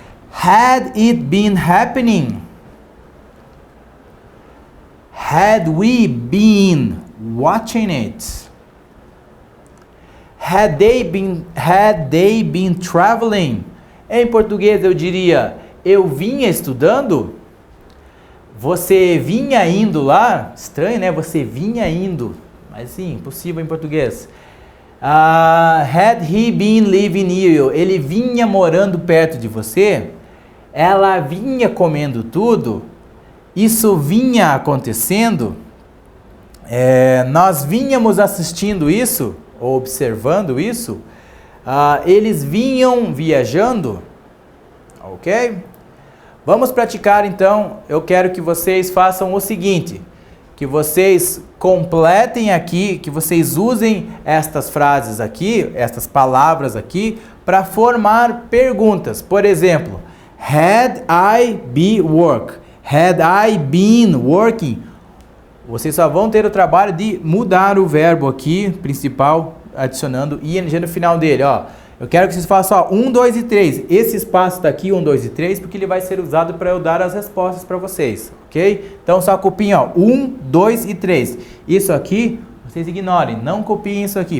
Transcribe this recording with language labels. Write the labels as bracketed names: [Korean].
[English] Had it been happening? Had we been watching it? Had they been traveling? [Portuguese] Em português eu diria, eu vinha estudando? Você vinha indo lá? Estranho, né? Você vinha indo. Mas sim, impossível em português. [English] Had he been living near you? [Portuguese] Ele vinha morando perto de você? Ela vinha comendo tudo? Isso vinha acontecendo? Nós vínhamos assistindo isso? Ou observando isso? Eles vinham viajando? Ok? Vamos praticar então. Eu quero que vocês façam o seguinte, que vocês completem aqui, que vocês usem estas frases aqui, estas palavras aqui, para formar perguntas. Por exemplo, [English] had I been work? Had I been working? [Portuguese] Vocês só vão ter o trabalho de mudar o verbo aqui, principal, adicionando ing no final dele, ó. Eu quero que vocês façam 1, 2 e 3. Esse espaço está aqui, 1, 2 e 3, porque ele vai ser usado para eu dar as respostas para vocês, ok? Então só copiem, ó, 1, 2 e 3. Isso aqui, vocês ignorem, não copiem isso aqui.